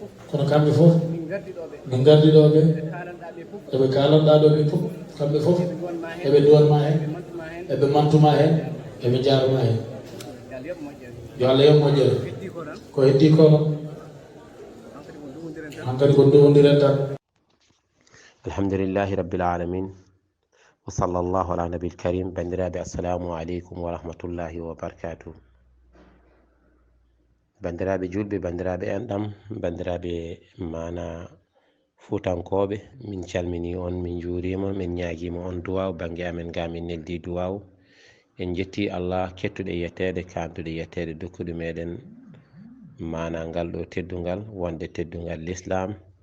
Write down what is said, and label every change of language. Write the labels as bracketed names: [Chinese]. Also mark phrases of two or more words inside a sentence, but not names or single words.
[Fula] Kono kamɓe fof, min gardi ɗo ɓe, eɓe kalanɗa ɗo ɓe fof, kamɓe fof, eɓe duwanma hen, eɓe mantuma hen, eɓe jarama hen. Yo Allah yoɓ moƴƴere. Ko heddi ko noon. Han kadi ko ndowdiren tan. [Arabic] الحمد لله رب العالمين. وصلى الله على النبي الكريم. Bandiraɓe, السلام عليكم ورحمة الله وبركاته. [Fula] Bandiraɓe julɓe, bandiraɓe enɗam, bandiraɓe mana fuutankoɓe, min calmini on, min juurima, min ñaaguima on duwaw banggue amen ga min neldi duwaw. En jetti Allah kettuɗo yettede, kanduɗo yettede, dokkuɗo meɗen mana ngal ɗo teddungal, wonde teddungal l'islam.